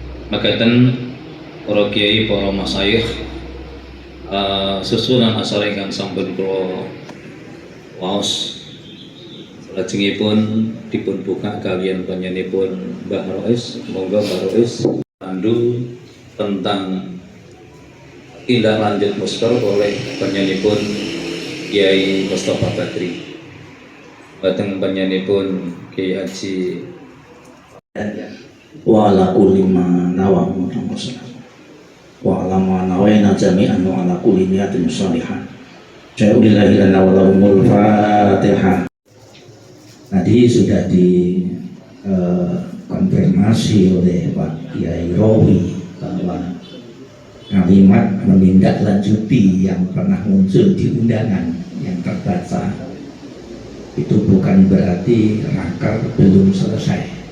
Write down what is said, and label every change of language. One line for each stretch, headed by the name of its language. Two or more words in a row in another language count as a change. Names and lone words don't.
Javanese: makaten para kiai para masyayikh susunan asal ingkang sampun kula waos lajengipun dipun buka kalian panjenenganipun Mbah Rois.
Indonesian: Monggo Mbah Rois pandu tentang tindak lanjut muster oleh panjenenganipun Kiai Mustafa Badri.
Javanese: Bateng panjenenganipun Kiai Haji
Arabic: وعلى كل ما نويتم وعلى ما نوينا جميعا وعلى كل نية صالحة. إلى الله لنا ولهم الفاتحة.
Indonesian: Tadi sudah dikonfirmasi oleh Pak Kiai Rowi bahwa kalimat menindaklanjuti yang pernah muncul di undangan yang terbaca itu bukan berarti raker belum selesai.